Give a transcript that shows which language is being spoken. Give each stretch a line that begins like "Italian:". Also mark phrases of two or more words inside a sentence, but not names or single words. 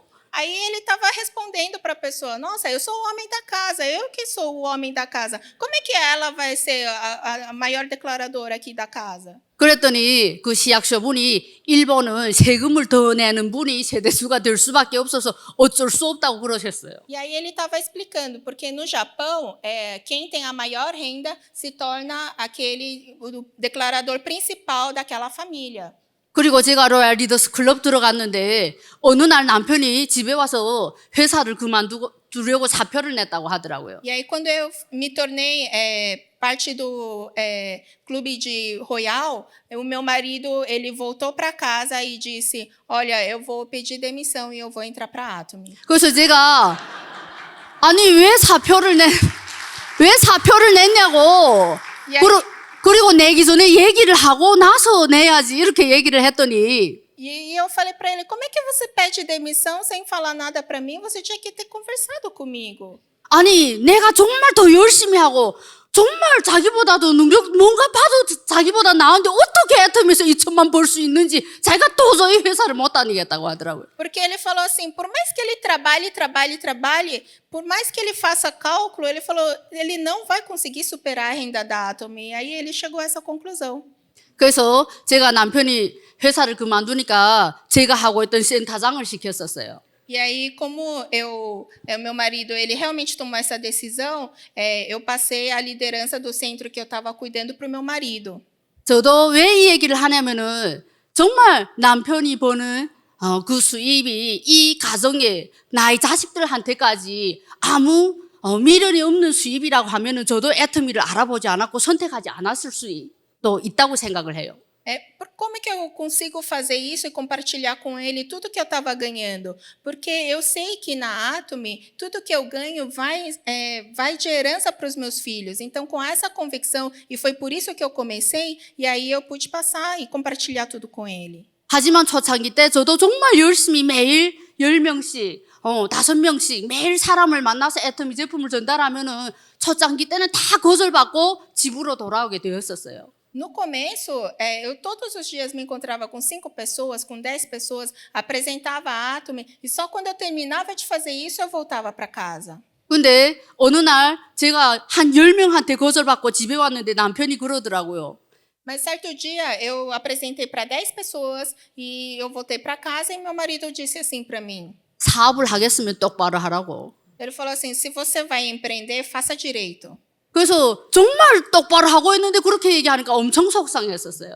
Portuguese: Aí ele estava respondendo para a pessoa, nossa, eu sou o homem da casa, eu que sou o homem da casa. Como é que ela vai ser a maior declaradora aqui da casa?
Korean: 그랬더니 그 시役소 분이 일본은 세금을 더 내는 분이 세대주가 될 수밖에 없어서 어쩔 수 없다고 그러셨어요.
Portuguese: E aí ele estava explicando, porque no Japão, quem tem a maior renda se torna o declarador principal daquela família.
Korean: 그리고 제가 로얄 리더스 클럽 들어갔는데 어느 날 남편이 집에 와서 회사를 주려고 사표를 냈다고 하더라고요.
Portuguese: E aí, quando eu me tornei parte do clube de Royal, o meu marido ele voltou para casa e disse: olha, eu vou pedir demissão e eu vou entrar para a Atomy.
Korean: 그래서 제가 아니 왜 사표를 냈냐고. 야. 그리고 내기 전에 얘기를 하고 나서 내야지 이렇게 얘기를 했더니
Portuguese: E eu falei para ele: como é que você pede demissão sem falar nada para mim? Você tinha que ter conversado comigo.
Korean: 아니 내가 정말 더 열심히 하고 정말 자기보다도 뭔가 봐도 자기보다 나은데 어떻게 애터미에서 2천만 벌 수 있는지 자기가 도저히 회사를 못 다니겠다고 하더라고요.
Portuguese: Porque ele falou assim, por mais que ele trabalhe, por mais que ele faça cálculo, ele falou, ele não vai conseguir superar a renda da Atomy. E aí ele chegou a essa conclusão.
Korean: 그래서 제가 남편이 회사를 그만두니까 제가 하고 있던 센터장을 시켰었어요.
Portuguese: E aí, como meu marido, ele realmente tomou essa decisão, eu passei a liderança do centro que eu estava cuidando para o meu marido.
Korean: 저도 왜 이 얘기를 하냐면은 정말 남편이 버는 그 수입이 이 가정에 나의 자식들한테까지 아무 미련이 없는 수입이라고 하면은 저도 애터미를 알아보지 않았고 선택하지 않았을 수도 있다고 생각을 해요.
Portuguese: Como é que eu consigo fazer isso e compartilhar com ele tudo que eu estava ganhando? Porque eu sei que na Atomy, tudo que eu ganho vai de herança para os meus filhos. Então, com essa convicção, e foi por isso que eu comecei, e aí eu pude passar e compartilhar tudo com ele.
Korean: 하지만 초창기 때 저도 정말 열심히 매일 10명씩, 5명씩 매일 사람을 만나서 애터미 제품을 전달하면은 초창기 때는 다 거절받고 집으로 돌아오게 되었었어요.
Portuguese: No começo, eu todos os dias me encontrava com 5 pessoas, com 10 pessoas, apresentava a Atomy, e só quando eu terminava de fazer isso, eu voltava para casa.
Korean: 근데 어느 날 제가 한 10명한테 거절받고 집에 왔는데 남편이 그러더라고요.
Portuguese: Mas certo dia, eu apresentei para 10 pessoas, e eu voltei para casa, e meu marido disse assim para mim.
Korean: 사업을 하겠으면 똑바로 하라고.
Portuguese: Ele falou assim, se você vai empreender, faça direito.
Korean: 그래서 정말 똑바로 하고 있는데 그렇게 얘기하니까 엄청 속상했었어요.